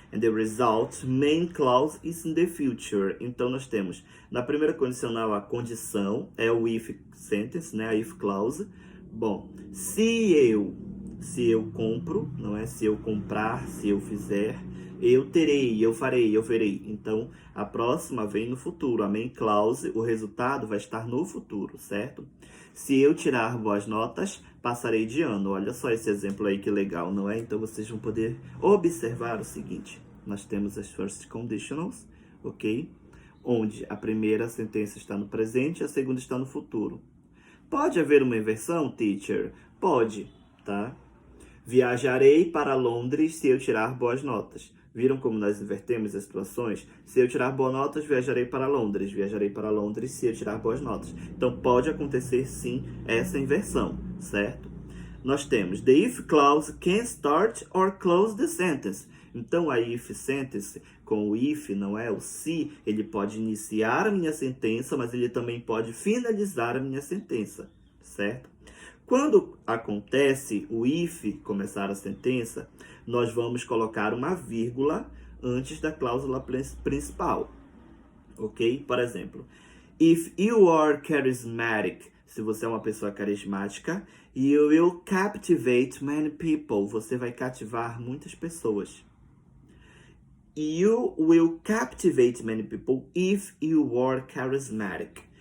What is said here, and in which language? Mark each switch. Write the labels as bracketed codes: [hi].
[en] And the result, main clause, is in the future. [pt] Então, nós temos, na primeira condicional, a condição, é o if sentence, né? A if clause. Bom, se eu compro, não é? Se eu comprar, se eu fizer, eu terei, eu farei, eu verei. Então, a próxima vem no futuro. A main clause, o resultado vai estar no futuro, certo? Se eu tirar boas notas, passarei de ano. Olha só esse exemplo aí que legal, não é? Então, vocês vão poder observar o seguinte. Nós temos as first conditionals, ok? Onde a primeira sentença está no presente e a segunda está no futuro. Pode haver uma inversão, teacher? Pode, tá? Viajarei para Londres se eu tirar boas notas. Viram como nós invertemos as situações? Se eu tirar boas notas, viajarei para Londres. Viajarei para Londres se eu tirar boas notas. Então, pode acontecer, sim, essa inversão, certo? [en] Nós temos the if clause can start or close the sentence. [pt] Então, a if sentence, com o if, não é? O se, ele pode iniciar a minha sentença, mas ele também pode finalizar a minha sentença, certo? Quando acontece o if começar a sentença, nós vamos colocar uma vírgula antes da cláusula principal, ok? Por exemplo, [en] if you are charismatic, [pt] se você é uma pessoa carismática, [en] you will captivate many people, [pt] você vai cativar muitas pessoas. [en] You will captivate many people if you are charismatic.